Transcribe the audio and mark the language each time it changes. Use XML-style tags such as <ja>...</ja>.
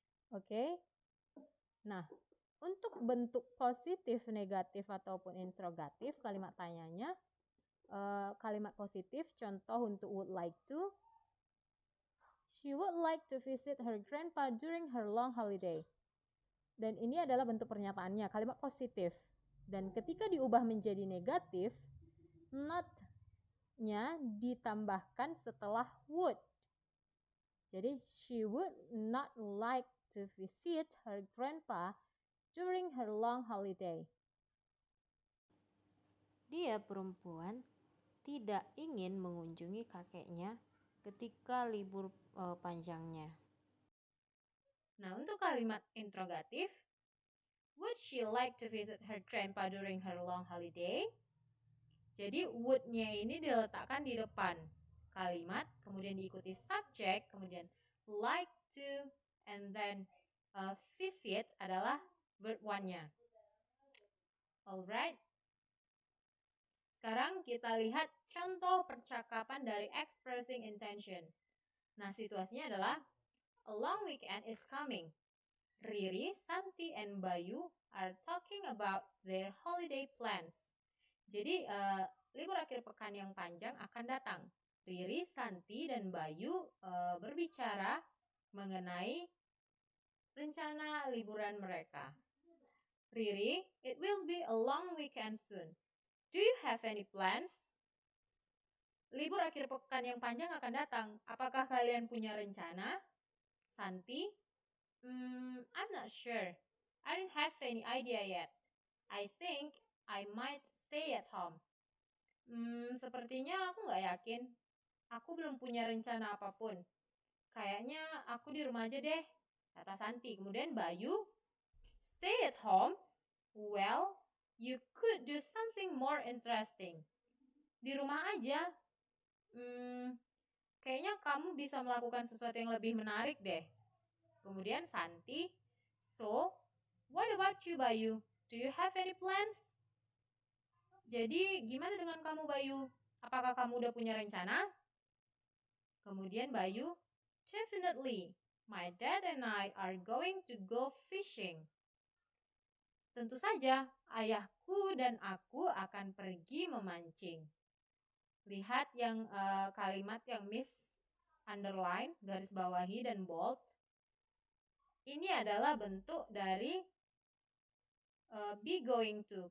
<id>Oke. Nah, untuk bentuk positif, negatif, ataupun interrogatif, kalimat tanyanya, kalimat positif, contoh untuk would like to,</id> <en>she would like to visit her grandpa during her long holiday.</en> <id>Dan ini adalah bentuk pernyataannya, kalimat positif. Dan ketika diubah menjadi negatif, not-nya ditambahkan setelah would.</id> <en>Jadi, she would not like to visit her grandpa during her long holiday.</en> <id>Dia perempuan tidak ingin mengunjungi kakeknya ketika libur panjangnya. Nah, untuk kalimat interrogatif,</id> <en>would she like to visit her grandpa during her long holiday?</en> <id>Jadi would-nya ini diletakkan di depan kalimat, kemudian diikuti subjek, kemudian like to,</id> <en>and then</en> <id>visit adalah verb one-nya.</id> <en>Alright.</en> <id>Sekarang kita lihat contoh percakapan dari expressing intention. Nah, situasinya adalah</id> <en>a long weekend is coming. Riri, Santi, and Bayu are talking about their holiday plans.</en> <id>Jadi, libur akhir pekan yang panjang akan datang. Riri, Santi, dan Bayu berbicara mengenai rencana liburan mereka.</id> <en>Riri, it will be a long weekend soon. Do you have any plans?</en> <id>Libur akhir pekan yang panjang akan datang. Apakah kalian punya rencana?</id> <en>Santi, I'm not sure. I don't have any idea yet. I think I might stay at home.</en> <id>Sepertinya aku nggak yakin. Aku belum punya rencana apapun. Kayaknya aku di rumah aja deh, kata Santi. Kemudian</id> <en>Bayu, stay at home? Well, you could do something more interesting.</en> <id>Di rumah aja. Kayaknya kamu bisa melakukan sesuatu yang lebih menarik deh. Kemudian Santi,</id> <en>so, what about you,</en> <id>Bayu?</id> <en>Do you have any plans?</en> <id>Jadi, gimana dengan kamu,</id> <en>Bayu?</en> <id>Apakah kamu udah punya rencana? Kemudian</id> <en>Bayu, definitely. My dad and I are going to go fishing.</en> <id>Tentu saja, ayahku dan aku akan pergi memancing. Lihat yang kalimat yang Miss underline, garis bawahi, dan bold. Ini adalah bentuk dari be going to.</id>